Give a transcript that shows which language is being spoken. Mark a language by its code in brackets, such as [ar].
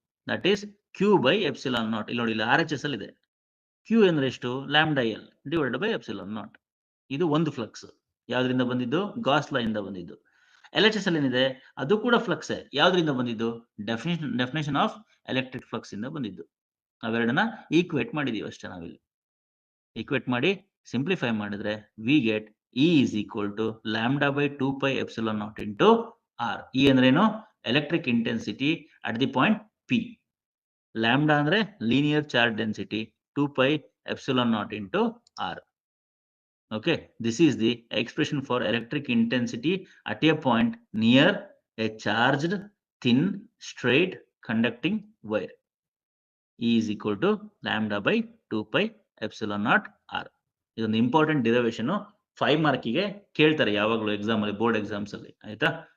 [en] That is q by epsilon naught. [kn] ಇಲ್ಲಿ ನೋಡಿ, ಇಲ್ಲಿ RHS ಅಲ್ಲಿ ಇದೆ. ಕ್ಯೂ ಅಂದ್ರೆ ಎಷ್ಟು? [en] Lambda l divided by epsilon naught. [kn] ಇದು ಒಂದು ಫ್ಲಕ್ಸ್. ಯಾವ್ದ್ರಿಂದ ಬಂದಿದ್ದು? ಗಾಸ್ ಲಾ ಇಂದ ಬಂದಿದ್ದು. LHS ಅಲ್ಲಿ ಏನಿದೆ ಅದು ಕೂಡ ಫ್ಲಕ್ಸ್. ಯಾವ್ದ್ರಿಂದ ಬಂದಿದ್ದು? [en] definition of electric flux [kn] ಇಂದ ಬಂದಿದ್ದು. ಅವೆರಡನ್ನ ಈಕ್ವೇಟ್ ಮಾಡಿದೀವಿ ಅಷ್ಟೇ. ನಾವಿಲ್ಲಿ ಈಕ್ವೇಟ್ ಮಾಡಿ ಸಿಂಪ್ಲಿಫೈ ಮಾಡಿದ್ರೆ [en] We get E is equal to lambda by 2 pi epsilon naught into R. E [kn] ಅಂದ್ರೇನು? [en] Electric intensity at the point P. Lambda [kn] ಅಂದ್ರೆ [en] Linear charge density, 2 pi epsilon naught into R. Okay, this is the expression for electric intensity at a point near a charged thin straight conducting wire. E is equal to lambda by 2 pi epsilon naught R. [kn] ಇದೊಂದು important derivation. 5 ಮಾರ್ಕಿಗೆ ಕೇಳ್ತಾರೆ ಯಾವಾಗಲೂ exam ಅಲ್ಲಿ, board exams ಅಲ್ಲಿ, ಆಯ್ತಾ?